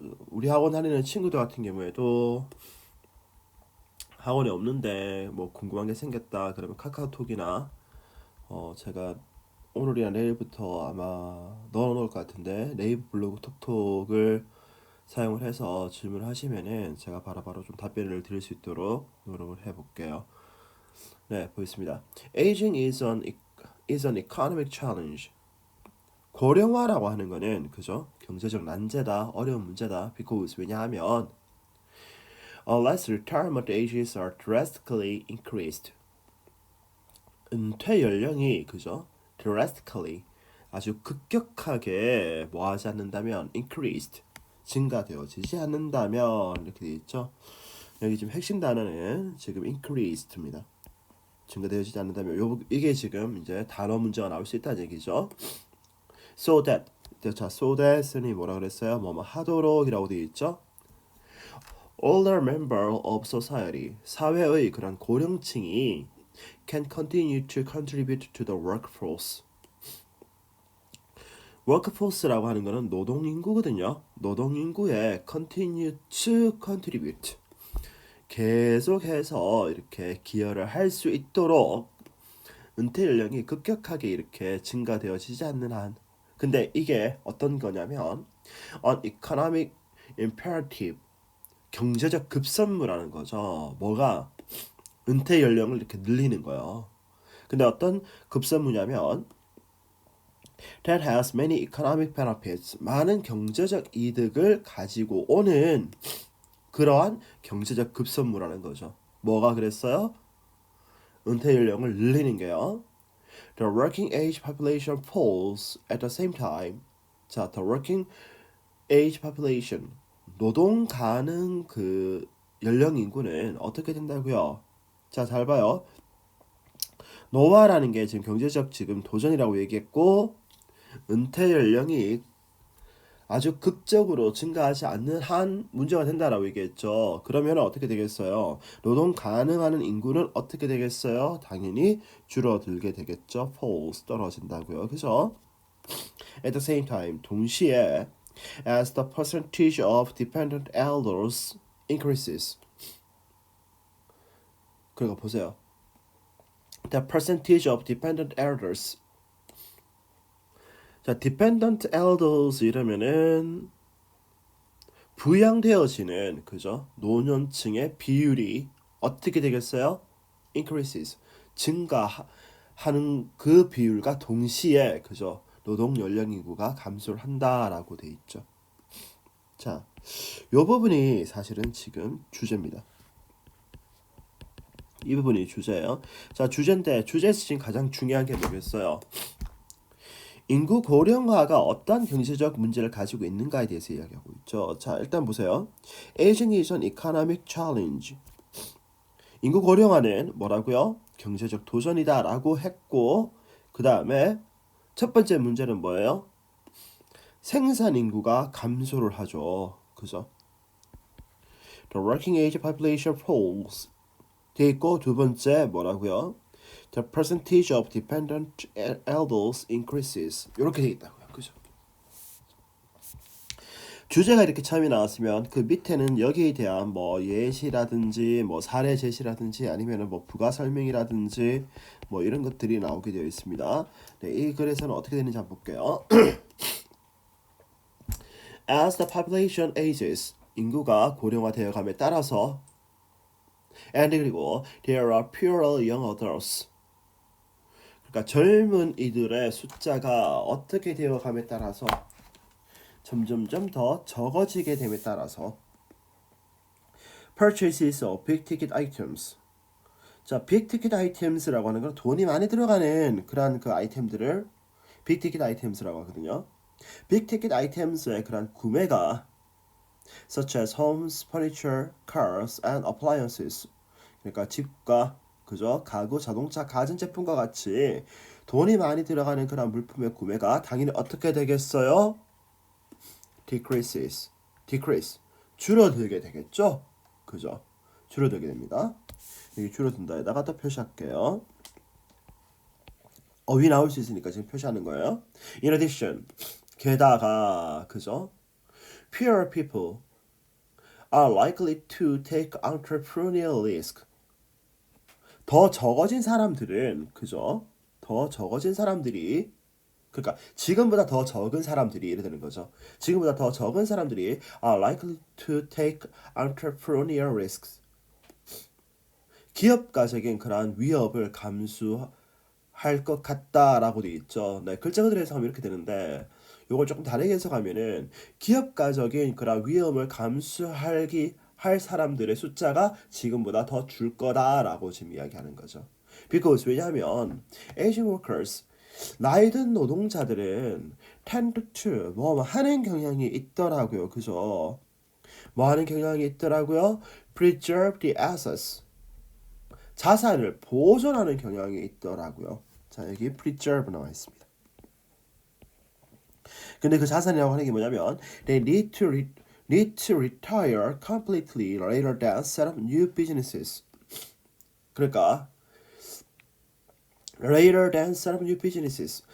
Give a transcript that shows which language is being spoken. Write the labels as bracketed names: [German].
[Korean] 우리 학원 다니는 친구들 같은 경우에도 학원이 없는데 궁금한 게 생겼다 그러면 카카오톡이나 제가 오늘이나 내일부터 아마 넣어놓을 것 같은데 네이버 블로그 톡톡을 사용을 해서 질문을 하시면은 제가 바로바로 좀 답변을 드릴 수 있도록 노력을 해볼게요. 네, 보겠습니다. [English] Aging is an economic challenge. [Korean] 고령화라고 하는 거는 그죠? 경제적 난제다, 어려운 문제다. [English] Because [Korean] 왜냐하면 [English] unless retirement ages are drastically increased. [Korean] 은퇴 연령이 그죠? drastically 아주 급격하게 뭐하지 않는다면 increased 증가되어지지 않는다면 이렇게 돼 있죠. 여기 지금 핵심 단어는 지금 increased입니다. 증가되어지지 않는다면 이게 지금 이제 단어 문제가 나올 수 있다는 얘기죠. [English] So that [Korean] 자 [English] so that [Korean] 은 뭐라 그랬어요? 뭐뭐 하도록이라고 되어 있죠. [English] Older member of society [Korean] 사회의 그런 고령층이 [English] can continue to contribute to the workforce. [Korean] workforce라고 하는 거는 노동인구거든요. 노동인구에 [English] continue to contribute [Korean] 계속해서 이렇게 기여를 할 수 있도록 은퇴 연령이 급격하게 이렇게 증가되어지지 않는 한 근데 이게 어떤 거냐면 [English] an economic imperative [Korean] 경제적 급선무라는 거죠. 뭐가 은퇴 연령을 이렇게 늘리는 거예요. 근데 어떤 급선무냐면 [English] that has many economic benefits [Korean] 많은 경제적 이득을 가지고 오는 그러한 경제적 급선무라는 거죠. 뭐가 그랬어요? 은퇴 연령을 늘리는 게요. [English] The working age population falls at the same time. [Korean] 자, [English] the working age population [Korean] 노동 가능 그 연령 인구는 어떻게 된다고요? 자, 잘 봐요. 노화라는 게 지금 경제적 지금 도전이라고 얘기했고 은퇴 연령이 아주 극적으로 증가하지 않는 한 문제가 된다라고 얘기했죠. 그러면 어떻게 되겠어요? 노동 가능한 인구는 어떻게 되겠어요? 당연히 줄어들게 되겠죠. falls 떨어진다고요. 그죠? [English] At the same time [Korean] 동시에 [English] as the percentage of dependent elders increases. [Korean] 그러니까 보세요. [English] The percentage of dependent elders. [Korean] 자, [English] dependent elders [Korean] 이러면은 부양되어지는 그죠? 노년층의 비율이 어떻게 되겠어요? increases 증가하는 그 비율과 동시에 그죠? 노동 연령 인구가 감소를 한다라고 돼 있죠. 자, 요 부분이 사실은 지금 주제입니다. 이 부분이 주제예요. 자, 주제인데 주제에서 지금 가장 중요한 게 뭐겠어요? 인구 고령화가 어떤 경제적 문제를 가지고 있는가에 대해서 이야기하고 있죠. 자, 일단 보세요. [English] Aging is an economic challenge. [Korean] 인구 고령화는 뭐라고요? 경제적 도전이다라고 했고 그 다음에 첫 번째 문제는 뭐예요? 생산 인구가 감소를 하죠. 그죠? [English] The working age population falls. [Korean] 돼 있고 두 번째 뭐라고요? [English] The percentage of dependent elders increases. [Korean] 이렇게 돼 있다고요. 그죠? 주제가 이렇게 처음에 나왔으면 그 밑에는 여기에 대한 예시라든지 사례 제시라든지 아니면은 부가 설명이라든지 이런 것들이 나오게 되어 있습니다. 네, 이 글에서는 어떻게 되는지 한번 볼게요. [English] As the population ages, [Korean] 인구가 고령화되어 감에 따라서 [English] and [Korean] 그리고 [English] there are fewer young adults. [Korean] 그러니까 젊은 이들의 숫자가 어떻게 되어 감에 따라서 점점점 더 적어지게 됨에 따라서 [English] purchases of big ticket items [Korean] 자, 빅티켓 아이템스라고 하는 건 돈이 많이 들어가는 그런 그 아이템들을 빅티켓 아이템스라고 하거든요. 빅티켓 아이템스의 그런 구매가 [English] such as homes, furniture, cars, and appliances. [Korean] 그러니까 집과 그죠? 가구, 자동차, 가전제품과 같이 돈이 많이 들어가는 그런 물품의 구매가 당연히 어떻게 되겠어요? decrease. 줄어들게 되겠죠? 그죠? 줄어들게 됩니다. 여기 줄어든다에다가 또 표시할게요. 어휘 나올 수 있으니까 지금 표시하는 거예요. [English] In addition, [Korean] 게다가 그죠? [English] Fewer people are likely to take entrepreneurial risk. [Korean] 더 적어진 사람들은 그죠? 더 적어진 사람들이 그러니까 지금보다 더 적은 사람들이 이래 되는 거죠. 지금보다 더 적은 사람들이 [English] are likely to take entrepreneurial risks. [Korean] 기업가적인 그러한 위협을 감수할 것 같다라고 돼 있죠. 네, 글자 그대로 해석하면 이렇게 되는데 요걸 조금 다르게 해석하면은 기업가적인 그런 위험을 할 사람들의 숫자가 지금보다 더 줄 거다라고 지금 이야기하는 거죠. Because 왜냐하면 [English] Asian workers [Korean] 나이 든 노동자들은 [English] tend to [Korean] 뭐 하는 경향이 있더라고요. 그죠? 뭐 하는 경향이 있더라고요. [English] Preserve the assets. [Korean] 자산을 보존하는 경향이 있더라고요. 자, 여기 preserve 나와 있습니다. 근데 그 자산이라고 하는 게 뭐냐면 [English] they need to retire completely rather than set up new businesses. 그러니까 rather than set up new businesses.